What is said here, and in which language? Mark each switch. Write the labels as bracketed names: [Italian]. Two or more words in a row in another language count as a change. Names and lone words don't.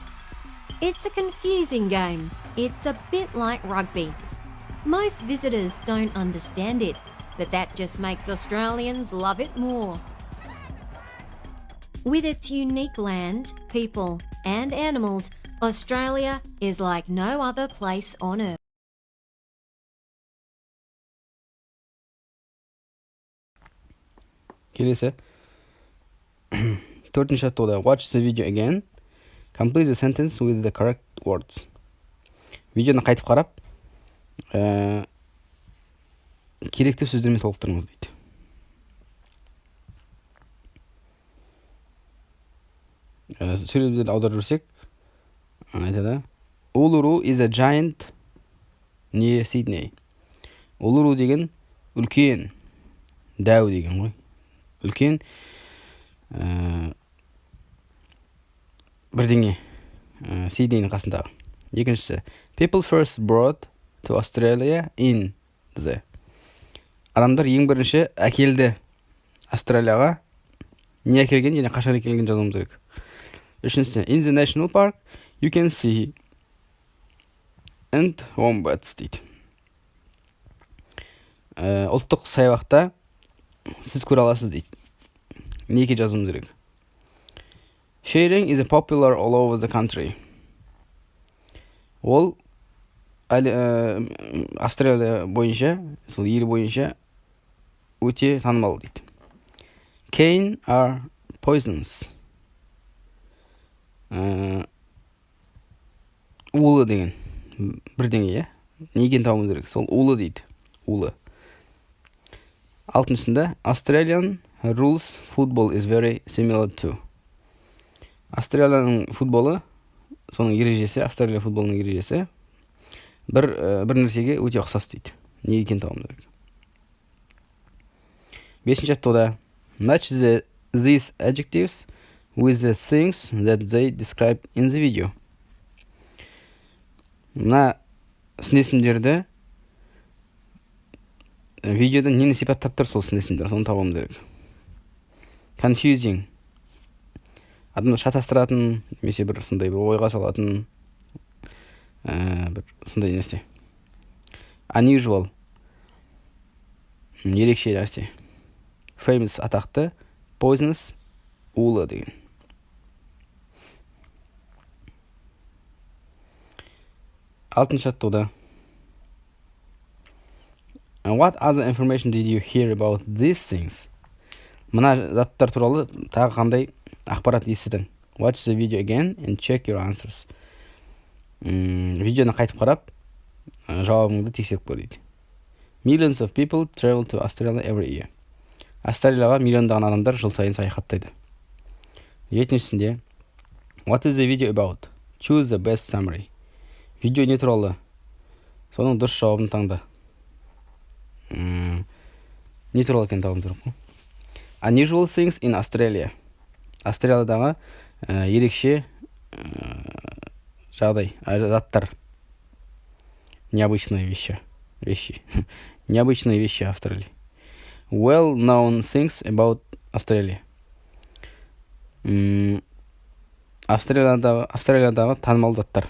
[English] It's a confusing game. It's a bit like rugby. Most visitors don't understand it, but that just makes Australians love it more. With its unique land, people, and animals, Australia is like no other place on earth. [Kazakh] Келесі. Төртінші жаттығуда. [English] Watch the video again. Complete the sentence with the correct words. [Kazakh] Видеоны қайтып қарап, керекті сөздермен толықтырыңыз дейді. Сөйлемдерді аударып берсек, айтады. [English] Uluru is a giant near Sydney. [Kazakh] Uluru деген үлкен, дәу деген ғой. Үлкен бірдеңе, Сиднейдің қасындағы. Екіншісі, [English] people first brought to Australia in the. [Kazakh] Адамдар ең бірінші әкелді Австралияға. Не әкелген және қашан әкелген жазуымыз керек. Үшіншісі, [English] in the national park you can see and wombats дейді. [Kazakh] Ұлттық саябақта сіз көре аласыз дейді. Неге жазуымыз керек. [English] Shearing is popular all over the country. [Kazakh] Ол Австралия бойынша, сол ел бойынша өте танымал дейді. [English] Cane are poisons. [Kazakh] Улы деген бірдеңе, неге тауымыз керек. Сол улы дейді. Улы. Алтыншысында [English] Australian rules football is very similar to. [Kazakh] Австралияның футболы, соның ережесі, Австралия футболының ережесі бір нәрсеге өте ұқсас дейді. Неге екен тауымыз керек. Бесінші аттауда [English] match these adjectives with the things that they describe in the video. [Kazakh] Мына сын-есімдерді видеода нені сипаттап тұр, сол сын-есімдер, соны табуымыз керек. [English] Confusing. [Kazakh] Адамды шатастыратын, немесе бір сондай бір ойға салатын, бір сондай нәрсе. Unusual. Ерекше нәрсе. Famous атақты, poisonous улы деген. Алтыншы аттауда. [English] What other information did you hear about these things? [Kazakh] Мына заттар туралы тағы қандай ақпарат естідің? [English] Watch the video again and check your answers. [Kazakh] Видеоны қайтып қарап, жауабыңды тексеріп көр дейді. [English] Millions of people travel to Australia every year. [Kazakh] Австралияға миллиондаған адамдар жыл сайын саяхаттайды. Жетіншісінде, [English] what is the video about? Choose the best summary. [Kazakh] Видео не туралы? Соның дұрыс жауабын таңда. Не туралы екен тауым тұрып. [English] Unusual things in Australia. [Kazakh] Австралиядағы ерекше жағдай, заттар. [Russian] Необычные вещи. Необычные вещи Австралии. [English] Well-known things about Australia. [Kazakh] Австралиядағы танымал заттар.